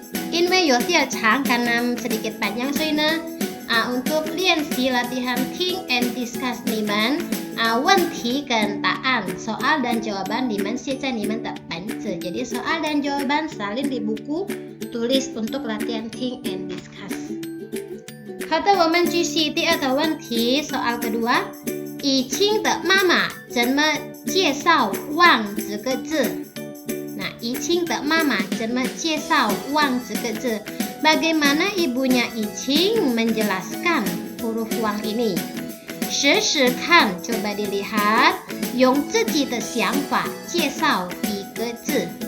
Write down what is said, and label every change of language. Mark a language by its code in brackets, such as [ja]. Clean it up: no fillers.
[id] 因为有点长 karena sedikit panjang， [zh] 所以呢 [id] untuk 练习 latihan [en] think and discuss [id] 你们问题跟答案 soal dan jawaban 你们写在你们的本子， jadi soal dan jawaban salin di buku tulis untuk latihan think and discuss。 [zh] 好的，我们继续第2个问题 [id] soal kedua， [zh] 以清的妈妈怎么介绍望这个字？ [id] Nah, [zh] 以清的妈妈怎么介绍望这个字？ [id] Bagaimana ibunya Icing menjelaskan huruf wang ini? [zh] 试试看 [id] coba dilihat， [zh] 用自己的想法介绍一个字。